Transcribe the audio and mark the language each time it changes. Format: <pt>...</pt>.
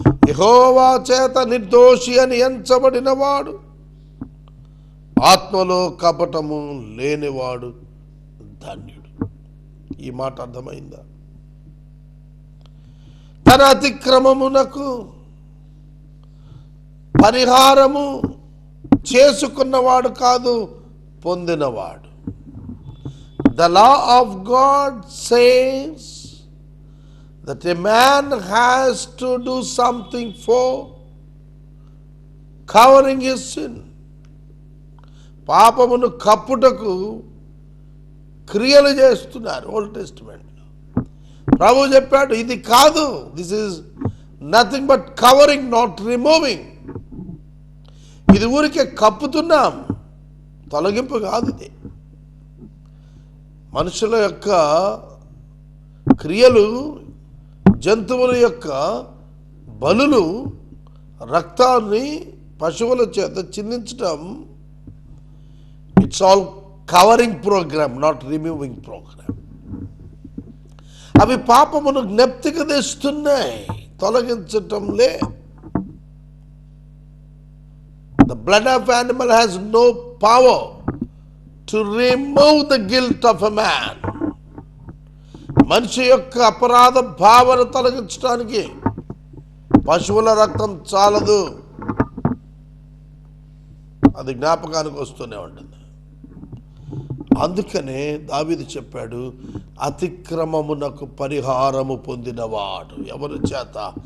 <te>యెహోవా చేత నిర్దోషి అని ఎంచబడినవాడు, ఆత్మలో కపటము లేనివాడు ధన్యుడు. ఈ మాట అర్థమైందా? తన అతిక్రమమునకు పరిహారము చేసుకున్నవాడు కాదు, పొందినవాడు.</te> <en>The law of God says that a man has to do something for covering his sin.</en> <te>పాపమును కప్పుటకు క్రియలు చేస్తున్నారు ఓల్డ్ టెస్టిమెంట్లో. ప్రభు చెప్పాడు, ఇది కాదు,</te> <en>This is nothing but covering, not removing.</en> <te>ఇది ఊరికే కప్పుతున్నాం, తొలగింపు కాదు. ఇది మనుషుల యొక్క క్రియలు, జంతువుల యొక్క బలులు, రక్తాన్ని పశువుల చేత చిందించడం,</te> <en>It's all covering programme, not removing programme.</en> <te>అవి పాపమును జ్ఞప్తికి తెస్తున్నాయి, తొలగించటంలే.</te> <en>The blood of animal has no power to remove the guilt of a man.</en> <te>మనిషి యొక్క అపరాధ భావన తొలగించడానికి పశువుల రక్తం చాలదు, అది జ్ఞాపకానికి వస్తూనే ఉంటుంది. అందుకనే దావీదు చెప్పాడు, అతిక్రమమునకు పరిహారము పొందినవాడు ఎవరి చేత?</te>